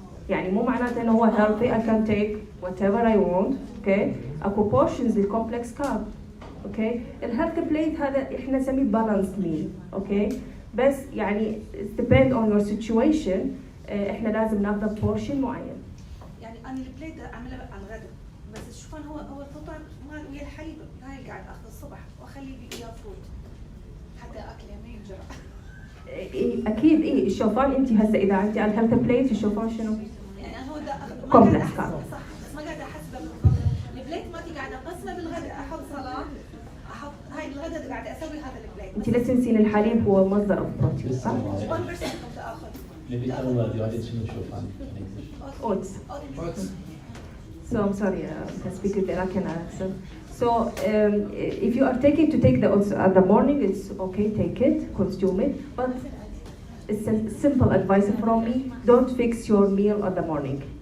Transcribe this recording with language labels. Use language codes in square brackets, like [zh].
[ar] يعني مو معناته انه هو [en] healthy I can take whatever I want. [ar] اوكي اكو portions للكومبلكس كارب. اوكي الهيلث بليت هذا احنا نسميه بالانس ميل. اوكي بس يعني [en] depend on your situation [ar] احنا لازم ناخذ بورشن معين. يعني انا البليت اعملها على الغداء، بس الشوفان هو الفطر مال ويا الحليب، هاي اللي قاعد اخذه الصبح واخلي وياه فروت حتى اكله ما ينجرح. اكيد الشوفان انت هسه اذا انت على الهيلث بليت الشوفان شنو؟ يعني هو ده كومبلكس كارب. صح، بس ما قاعده احسبه البليت مالتي قاعده اقسمه بالغداء، احط سلطه، احط هاي الغداء قاعده اسوي هذا البليت. انت لا تنسين الحليب هو مصدر البروتين صح؟ 1% كنت اخذ. [en] Maybe tell the audience [ar] شنو شوفان [en] in English. Oats. So I'm sorry, I speak with the Iraqi accent. So if you are taking the oats at the morning, it's okay, take it, consume it. But it's a simple advice from me: don't fix your meal at the morning.